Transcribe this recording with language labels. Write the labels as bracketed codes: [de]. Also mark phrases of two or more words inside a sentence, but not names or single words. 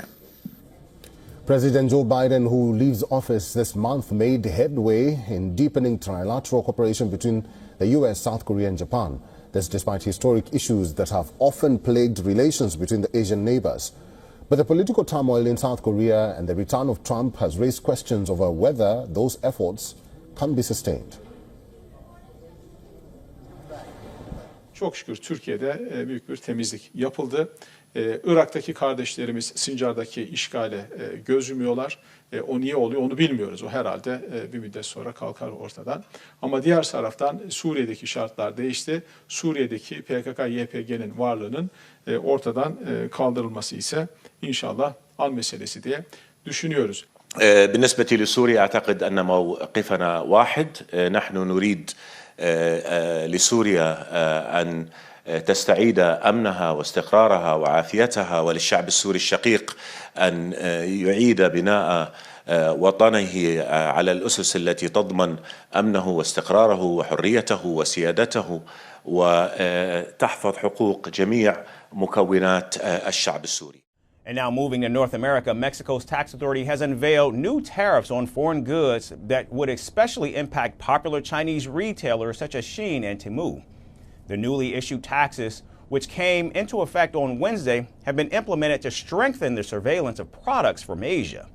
[en] President Joe Biden, who leaves office this month, made headway in deepening trilateral cooperation between the U.S., South Korea and Japan. This despite historic issues that have often plagued relations between the Asian neighbors. But the political turmoil in South Korea and the return of Trump has raised questions over whether those efforts can be sustained. [tr] Çok şükür Türkiye'de büyük bir temizlik yapıldı. Irak'taki kardeşlerimiz Sincar'daki işgale göz yumuyorlar. O niye oluyor onu bilmiyoruz. O herhalde bir müddet sonra kalkar ortadan. Ama diğer taraftan Suriye'deki şartlar değişti. Suriye'deki PKK-YPG'nin varlığının ortadan kaldırılması ise inşallah an meselesi diye düşünüyoruz. [ar] بالنسبة لسوريا أعتقد أن موقفنا واحد. نحن نريد لسوريا أن تستعيد أمنها واستقرارها وعافيتها، وللشعب السوري الشقيق أن يعيد بناء وطنه على الأسس التي تضمن أمنه واستقراره وحريته وسيادته وتحفظ حقوق جميع مكونات الشعب السوري. [en] And now moving to North America, Mexico's tax authority has unveiled new tariffs on foreign goods that would especially impact popular Chinese retailers such as Shein and Temu. The newly issued taxes, which came into effect on Wednesday, have been implemented to strengthen the surveillance of products from Asia.